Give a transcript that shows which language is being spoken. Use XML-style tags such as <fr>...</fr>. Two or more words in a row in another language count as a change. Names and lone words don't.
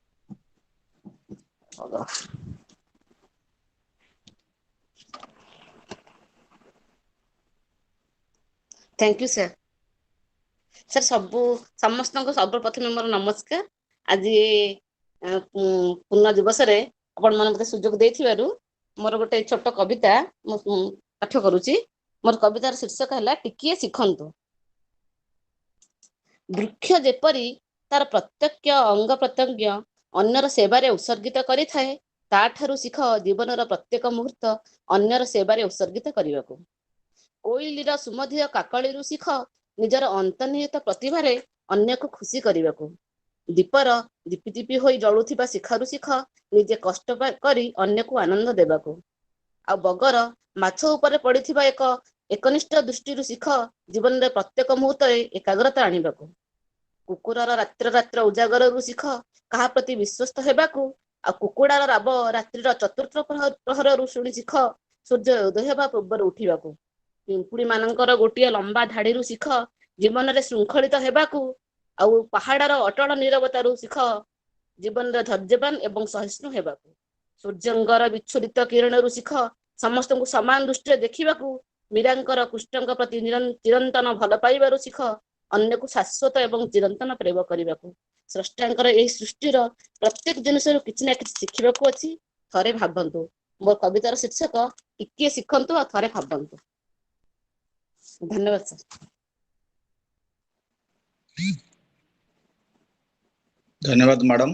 <en>Thank you sir.</en> <or>ସର ସବୁ ସମସ୍ତଙ୍କୁ ସର୍ବପ୍ରଥମ ମୋର ନମସ୍କାର। ଆଜି ପୂର୍ଣ୍ଣ ଦିବସରେ ଆପଣମାନେ ମତେ ସୁଯୋଗ ଦେଇଥିବାରୁ ମୋର ଗୋଟେ ଛୋଟ କବିତା ମୁଁ ପାଠ କରୁଛି। ମୋର କବିତାର ଶୀର୍ଷକ ହେଲା ଟିକିଏ ଶିଖନ୍ତୁ। ବୃକ୍ଷ ଯେପରି ତାର ପ୍ରତ୍ୟକ୍ଷ ଅଙ୍ଗ ପ୍ରତ୍ୟଙ୍ଗ ଅନ୍ୟର ସେବାରେ ଉତ୍ସର୍ଗିତ କରି ଥାଏ, ତାଠାରୁ ଶିଖ ଜୀବନର ପ୍ରତ୍ୟେକ ମୁହୂର୍ତ୍ତ ଅନ୍ୟର ସେବାରେ ଉତ୍ସର୍ଗିତ କରିବାକୁ। କୋଇଲିର ସୁମଧୁର କାକଳିରୁ ଶିଖ ନିଜର ଅନ୍ତର୍ନିହିତ ପ୍ରତିଭାରେ ଅନ୍ୟକୁ ଖୁସି କରିବାକୁ। ଦୀପର ଦୀପି ହୋଇ ଜଳୁଥିବା ଶିଖାରୁ ଶିଖ ନିଜେ କଷ୍ଟ କରି ଅନ୍ୟକୁ ଆନନ୍ଦ ଦେବାକୁ। ଆ ବଗର ମାଛ ଉପର ପଡ଼ିଥିବା ଏକନିଷ୍ଠ ଦୃଷ୍ଟି ଶିଖ ଜୀବନରେ ପ୍ରତ୍ୟେକ ମୁହୂର୍ତ୍ତ ଏକାଗ୍ରତା ଆଣିବାକୁ। କୁକୁରର ରାତ୍ର ଉଜାଗର ଶିଖ କାହା ପ୍ରତି ବିଶ୍ୱସ୍ତ ହେବାକୁ। ଆ କୁକୁଡ଼ାର ରାବ ରାତ୍ରିର ଚତୁର୍ଥ ପ୍ରହର ଶୁଣି ଶିଖ ସୂର୍ଯ୍ୟ ଉଦୟ ହେବା ପୂର୍ବ ଉଠିବାକୁ। ପିମ୍ପୁଡ଼ି ମାନଙ୍କର ଗୋଟେ ଲମ୍ବା ଧାଡ଼ି ଶିଖ ଜୀବନରେ ଶୃଙ୍ଖଳିତ ହେବାକୁ। ଆଉ ପାହାଡ଼ର ଅଟଳ ନୀରବତାରୁ ଶିଖ ଜୀବନରେ ଧୈର୍ଯ୍ୟବାନ ଏବଂ ସହିଷ୍ଣୁ ହେବାକୁ। ସୂର୍ଯ୍ୟଙ୍କର ବିଚ୍ଛୁରିତ କିରଣରୁ ଶିଖ ସମସ୍ତଙ୍କୁ ସମାନ ଦୃଷ୍ଟି ଦେଖିବାକୁ। ମୀରାଙ୍କର କୃଷ୍ଣଙ୍କ ପ୍ରତି ଚିରନ୍ତନ ଭଲ ପାଇବାରୁ ଶିଖ ଅନ୍ୟକୁ ଶାଶ୍ୱତ ଏବଂ ଚିରନ୍ତନ ପ୍ରେମ କରିବାକୁ। ସ୍ରଷ୍ଟାଙ୍କର ଏହି ସୃଷ୍ଟିର ପ୍ରତ୍ୟେକ ଜିନିଷରୁ କିଛି ନା କିଛି ଶିଖିବାକୁ ଅଛି। ଥରେ ଭାବନ୍ତୁ। ମୋର କବିତାର ଶୀର୍ଷକ ଟିକିଏ ଶିଖନ୍ତୁ ଆ ଥରେ ଭାବନ୍ତୁ। ଧନ୍ୟବାଦ ସର। ଧନ୍ୟବାଦ ମ୍ୟାଡାମ।</or>